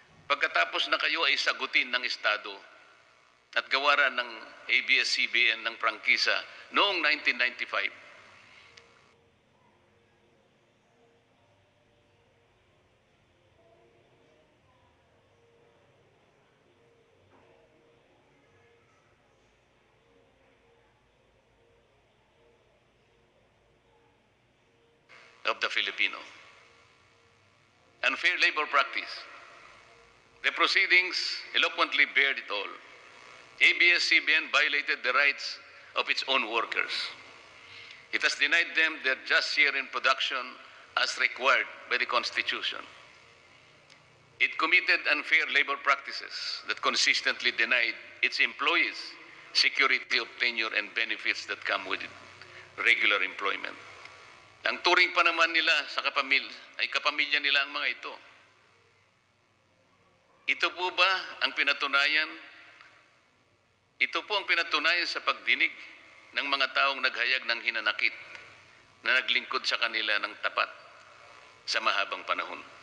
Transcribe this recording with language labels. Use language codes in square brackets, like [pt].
[tl] Pagkatapos na kayo ay sagutin ng Estado at gawaran ng ABS-CBN ng prangkisa noong 1995, [en] of the Filipino. Unfair labor practice. The proceedings eloquently bared it all. ABS-CBN violated the rights of its own workers. It has denied them their just share in production as required by the Constitution. It committed unfair labor practices that consistently denied its employees security of tenure and benefits that come with it, regular employment. [tl] Ang turing pa naman nila sa kapamilya nila ang mga ito. Ito po ba ang pinatunayan? Ito po ang pinatunayan sa pagdinig ng mga taong naghayag ng hinanakit na naglingkod sa kanila ng tapat sa mahabang panahon.